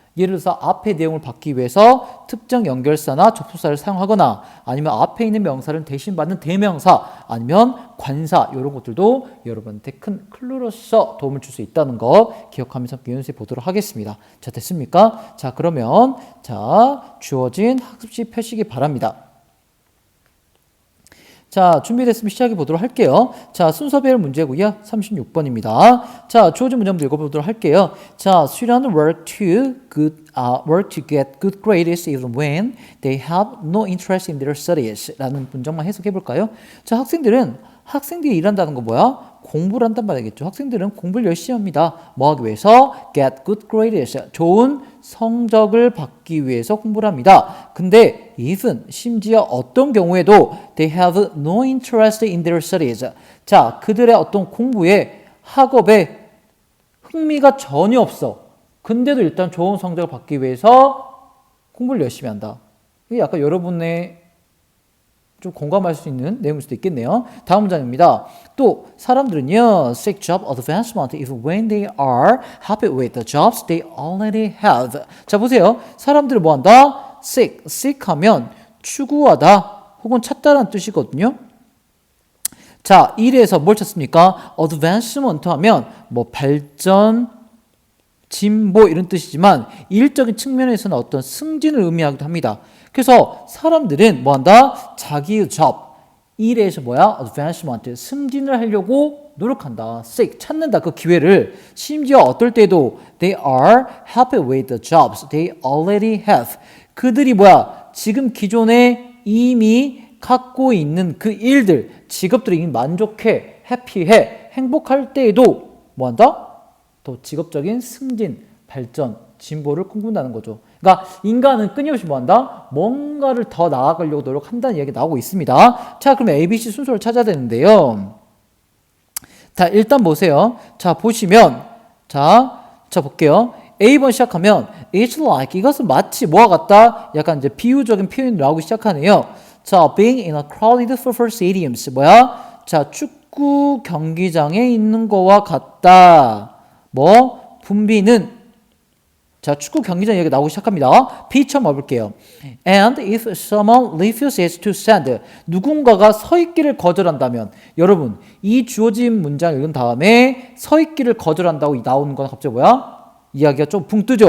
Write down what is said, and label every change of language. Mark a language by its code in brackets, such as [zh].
[ko] 예를 들어서 앞에 내용을 받기 위해서 특정 연결사나 접속사를 사용하거나 아니면 앞에 있는 명사를 대신 받는 대명사 아니면 관사 이런 것들도 여러분한테 큰 클루로서 도움을 줄 수 있다는 거 기억하면서 연습해 보도록 하겠습니다. 자, 됐습니까? 자, 그러면 자, 주어진 학습지 펴시기 바랍니다. 자, 준비됐으면 시작해 보도록 할게요. 자, 순서별 문제고요. 36번입니다. 자, 주어진 문제 한번 읽어보도록 할게요. [en] 자, students work to get good grades even when they have no interest in their studies. [ko] 라는 문장만 해석해 볼까요? 자, 학생들이 일한다는 거 뭐야? 공부를 한단 말이겠죠. 학생들은 공부를 열심히 합니다. 뭐 하기 위해서? [en] Get good grades. [ko] 좋은 성적을 받기 위해서 공부를 합니다. 근데 [en] even [ko] 심지어 어떤 경우에도 [en] they have no interest in their studies. [ko] 자, 그들의 어떤 공부에 학업에 흥미가 전혀 없어. 근데도 일단 좋은 성적을 받기 위해서 공부를 열심히 한다. 이게 약간 여러분의 좀 공감할 수 있는 내용일 수도 있겠네요. 다음 문장입니다. 또 사람들은요, [en] seek job advancement even when they are happy with the jobs they already have. [ko] 자, 보세요. 사람들은 뭐 한다? seek 하면 추구하다 혹은 찾다라는 뜻이거든요. 자, 이래서 뭘 찾습니까? advancement 하면 뭐 발전, 진보 이런 뜻이지만 일적인 측면에서는 어떤 승진을 의미하기도 합니다. 그래서 사람들은 뭐 한다? 자기의 job, 일에서 뭐야? advancement, 승진을 하려고 노력한다. seek, 찾는다. 그 기회를. 심지어 어떨 때도 [en] they are happy with the jobs they already have. [ko] 그들이 뭐야? 지금 기존에 이미 갖고 있는 그 일들, 직업들이 이미 만족해, 해피해, 행복할 때에도 뭐 한다? 더 직업적인 승진, 발전, 진보를 꿈꾼다는 거죠. 그러니까 인간은 끊임없이 뭐한다? 뭔가를 더 나아가려고 노력한다는 이야기가 나오고 있습니다. 자, 그럼 ABC 순서를 찾아야 되는데요. 자, 일단 보세요. 자, 보시면 자 볼게요. A번 시작하면 [en] It's like, [ko] 이것은 마치 뭐와 같다? 약간 이제 비유적인 표현이 나오기 시작하네요. [en] 자, being in a crowded football stadium. [ko] 뭐야? 자, 축구 경기장에 있는 거와 같다. 뭐? 분비는 자, 축구 경기장 얘기가 나오기 시작합니다. B처럼 와볼게요. [en] And if someone refuses to stand, [ko] 누군가가 서 있기를 거절한다면, 여러분, 이 주어진 문장 읽은 다음에 서 있기를 거절한다고 나오는 건 갑자기 뭐야? 이야기가 좀 붕 뜨죠?